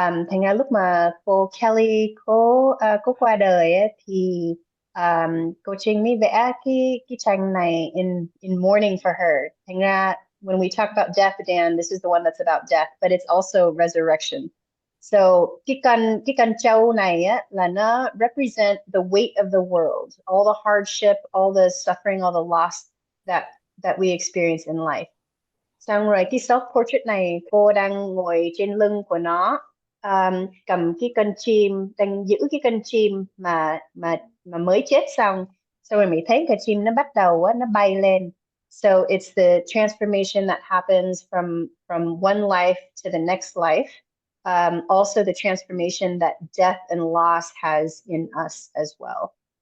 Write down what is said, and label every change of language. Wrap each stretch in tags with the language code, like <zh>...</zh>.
<vi>Thành ra lúc mà cô Kelly cô qua đời thì cô Trinh mới vẽ cái tranh này</vi> <en>in mourning for her.</en> <vi>Thành ra</vi> <en>when we talk about death, Dan, this is the one that's about death, but it's also resurrection. So</en> <vi>cái con trâu này là nó</vi> <en>represent the weight of the world, all the hardship, all the suffering, all the loss that we experience in life.</en> <vi>Xong rồi cái self portrait này cô đang ngồi trên lưng của nó, cầm cái con chim, đang giữ cái con chim mà mới chết xong rồi mình thấy con chim nó bắt đầu nó bay lên.</vi> <en>So it's the transformation that happens from one life to the next life. Also the transformation that death and loss has in us as well.</en>